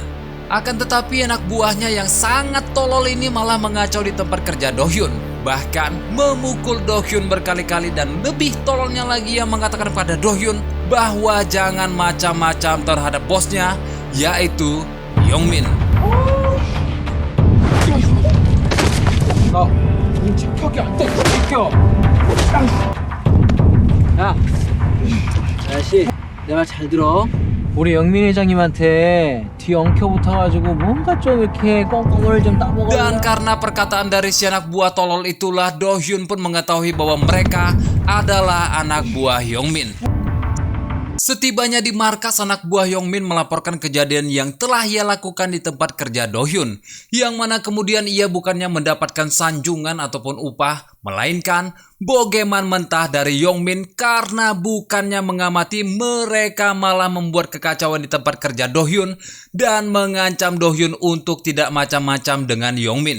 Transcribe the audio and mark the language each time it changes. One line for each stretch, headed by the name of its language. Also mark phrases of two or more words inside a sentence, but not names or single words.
Indonesian: Akan tetapi anak buahnya yang sangat tolol ini malah mengacau di tempat kerja Do-hyun. Bahkan memukul Do-hyun berkali-kali, dan lebih tololnya lagi yang mengatakan pada Do-hyun bahwa jangan macam-macam terhadap bosnya, yaitu Yong-min.
Korean: 야, 아저씨, 내 말 잘 들어. 우리 영민 회장님한테 뒤 엉켜 붙어가지고 뭔가 좀 이렇게 꽁꽁을 좀 따먹어.
Indonesian: Dan karena perkataan dari si anak buah tolol itulah, Do-hyun pun mengetahui bahwa mereka adalah anak buah Yong-min. Setibanya di markas, anak buah Yong-min melaporkan kejadian yang telah ia lakukan di tempat kerja Do-hyun, yang mana kemudian ia bukannya mendapatkan sanjungan ataupun upah, melainkan bogeman mentah dari Yong-min karena bukannya mengamati, mereka malah membuat kekacauan di tempat kerja Do-hyun dan mengancam Do-hyun untuk tidak macam-macam dengan Yong-min.